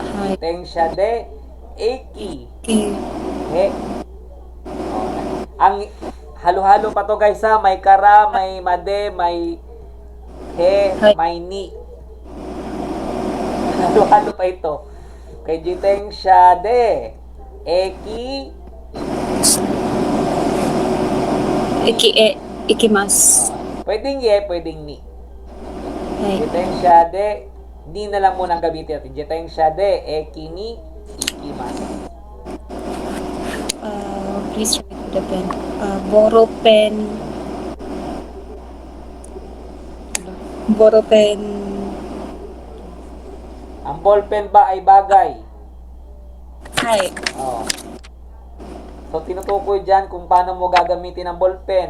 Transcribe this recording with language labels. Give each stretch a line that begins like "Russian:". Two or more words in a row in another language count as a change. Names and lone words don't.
Japanese: Jitensha de eki. Okay.
Filipino: Ang halo-halo pa to guys ha. May kara, may made, may he, may ni. Halo-halo pa ito. Kay
Japanese: jitensha de eki. Ikimasu.
Filipino: Pwedeng ye, pwedeng ni.
English: Right.
Japanese: Jitensha de, ni
Filipino: na lang muna ang gamitin natin.
Japanese: Jitensha de eki ni ikimasu.
English: Please write with the pen. Boropen.
Filipino: Ang ballpen ba ay bagay? Hi. Oh. So, tinutukoy dyan kung paano mo gagamitin ang ballpen.